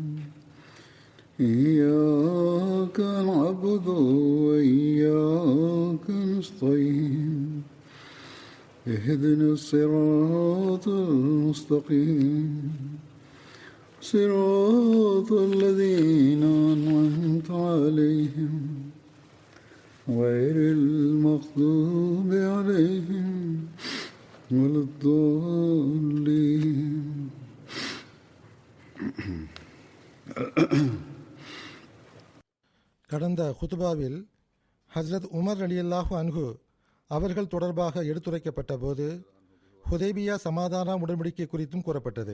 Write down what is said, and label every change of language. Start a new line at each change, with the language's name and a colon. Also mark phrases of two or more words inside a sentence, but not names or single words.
Arabic: إياك نعبد وإياك نستعين اهدنا الصراط المستقيم صراط الذين أنعمت عليهم غير المغضوب عليهم ولا الضالين.
Tamil: கடந்த குதுபாவில் ஹஸ்ரத் உமர்
Arabic: رضي الله عنه
Tamil: அவர்கள் தொடர்பாக எடுத்துரைக்கப்பட்ட போது ஹுதைபியா சமாதான உடன்படிக்கை குறித்தும் கூறப்பட்டது.